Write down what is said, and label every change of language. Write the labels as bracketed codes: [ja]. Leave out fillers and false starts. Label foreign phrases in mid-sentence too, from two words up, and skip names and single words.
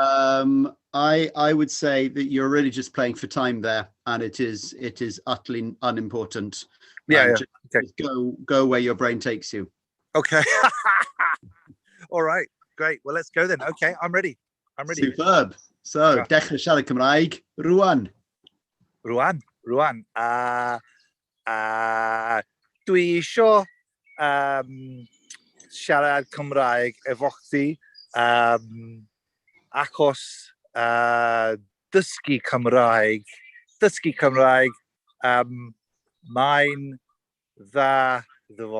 [en] I would say that you're really just playing for time there, and it is utterly unimportant. Okay. Just go where your brain takes you. Okay. All right. Great. Well, let's go then. Okay, I'm ready. Superb. So, [cy] dechrau siarad Cymraeg rwan. Rwan. Dwi isio siarad Cymraeg efo chdi achos dysgu Cymraeg mae'n ddaddol.